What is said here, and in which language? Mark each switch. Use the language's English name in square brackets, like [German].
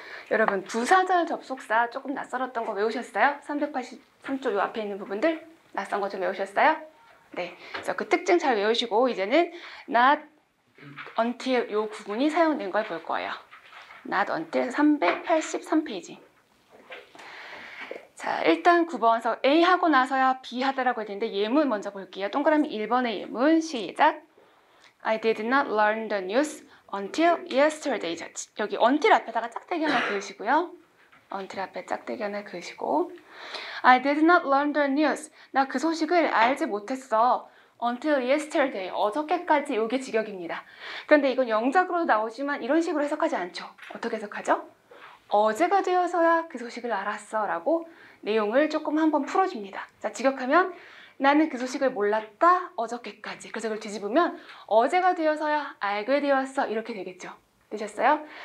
[Korean] 여러분 부사절 접속사 조금 낯설었던 거 외우셨어요? 383쪽 요 앞에 있는 부분들 낯선 거 좀 외우셨어요? 네, 그래서 그 특징 잘 외우시고 이제는 not until 요 구문이 사용된 걸 볼 거예요. not until 383페이지. 자, 일단 9번에서 A 하고 나서야 B 하다라고 했는데 예문 먼저 볼게요. 동그라미 1번의 예문 시작. [English] I did not learn the news until yesterday. [Korean] 여기 until 앞에다가 짝대기 하나 그으시고요. until 앞에 짝대기 하나 그으시고 [English] I did not learn the news. [Korean] 나 그 소식을 알지 못했어. [English] until yesterday. [Korean] 어저께까지 이게 직역입니다. 그런데 이건 영작으로 나오지만 이런 식으로 해석하지 않죠. 어떻게 해석하죠? 어제가 되어서야 그 소식을 알았어 라고 내용을 조금 한번 풀어줍니다. 자, 직역하면 나는 그 소식을 몰랐다 어저께까지. 그래서 그걸 뒤집으면 어제가 되어서야 알게 되었어 이렇게 되겠죠. 되셨어요?